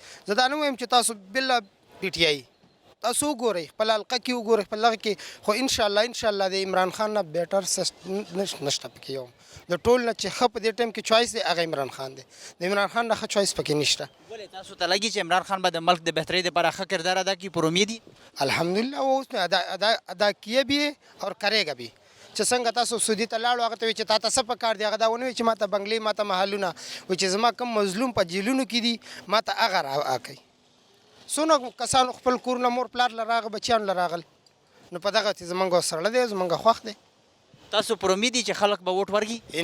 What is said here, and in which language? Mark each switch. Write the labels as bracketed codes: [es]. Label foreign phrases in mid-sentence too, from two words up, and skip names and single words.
[ps] زه دا نه وایم چې تاسو بل پی ټی آی تاسو وګورئ، خپل حلقه کې وګورئ، خپل هغه کې، خو انشاءالله د عمران خان نه بیټر نشته پکې یو د ټول نه چې ښه په دې ټایم کې چوایس دی هغه عمران خان دی، د عمران خان نه ښه چوایس پکې نشته. ولې تاسو ته لګي چې عمران خان به د ملک د بهترۍ لپاره ښه کردار ادا کړي؟ پر امید [ur] الحمدلله وہ اس نے ادا کیے بھی ہے اور کرے گا بھی. [ps] چې څنګه تاسو سعودي ته لاړو هغه ته وایي چې تا ته څه پکار دی، هغه دا ونه وایي چې ما ته بنګلې، ما ته محلونه، وایي چې زما کوم مظلوم په جیلونو کې دي ما ته هغه راکوي. څونه کسانو خپل کورونه مور پلار له راغه بچیانو له راغل، نو په دغه زمونږ سره دی، زمونږ خوښ دی. تاسو پر امید دي چې خلک به ووټ ورکړي؟